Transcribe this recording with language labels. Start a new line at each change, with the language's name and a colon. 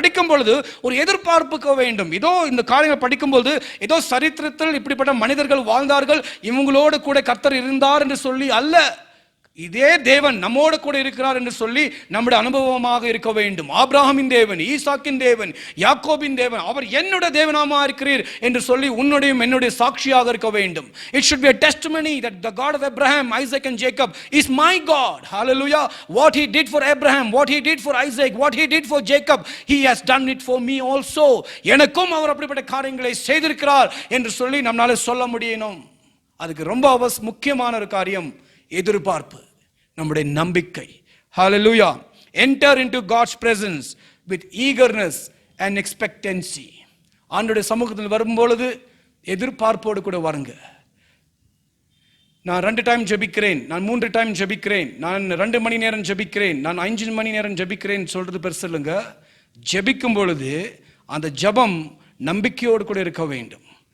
Tamil: படிக்கும் பொழுது ஒரு எதிர்பார்ப்புக்க வேண்டும். இதோ இந்த காரியங்கள் படிக்கும்போது ஏதோ சரித்திரத்தில் இப்படிப்பட்ட மனிதர்கள் வாழ்ந்தார்கள், இவங்களோடு கூட கர்த்தர் இருந்தார் என்று சொல்லி அல்ல. இதே தேவன் நம்மோடு கூட இருக்கிறார் என்று சொல்லி நம்முடைய அனுபவமாக இருக்க வேண்டும். ஆபிரகாமின் தேவன், ஈசாக்கின் தேவன், யாக்கோபின் தேவன், அவர் என்னுடைய தேவனாமா இருக்கிறீர் என்று சொல்லி உன்னுடைய என்னுடைய சாட்சியாக இருக்க வேண்டும்.
English: It should be a testimony that the God of Abraham, Isaac and Jacob is my God. Hallelujah. What he did for Abraham, what he did for Isaac, what he did for Jacob, he has done it for me also.
Tamil: எனக்கும் அவர் அப்படிப்பட்ட காரியங்களை செய்திருக்கிறார் என்று சொல்லி நம்மால சொல்ல முடியணும். அதுக்கு ரொம்ப முக்கியமான ஒரு காரியம் எதிர்பார்ப்பு, நம்முடைய நம்பிக்கை.
English: Hallelujah. Enter into God's presence with eagerness and expectancy.
Tamil: ஆண்டவருடைய சமூகத்தில் வரும்பொழுது எதிர்பார்ப்போடு கூட வருங்க. நான் 2 டைம் ஜெபிக்கிறேன், நான் 3 டைம் ஜெபிக்கிறேன், நான் 2 மணி நேரம் ஜெபிக்கிறேன், நான் 5 மணி நேரம் ஜெபிக்கிறேன் சொல்றது பெருசு இல்லைங்க. ஜெபிக்கும் பொழுது அந்த ஜெபம் நம்பிக்கையோடு கூட இருக்க வேண்டும்.